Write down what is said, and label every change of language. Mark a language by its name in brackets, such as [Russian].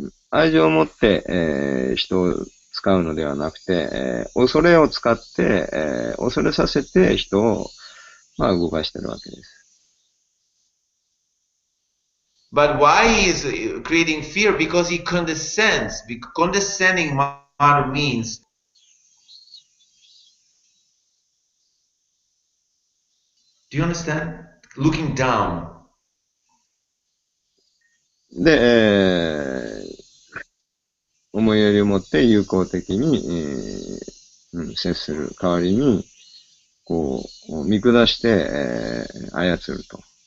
[Japanese] 愛情を持って、人を使うのではなくて、恐れを使って、恐れさせて人を、動かしてるわけです。 [English] But why he is creating fear? Because he condescends. Condescending means do you understand? Looking down. [Japanese] で、思いやりを持って友好的に、接する代わりに、見下して、操ると。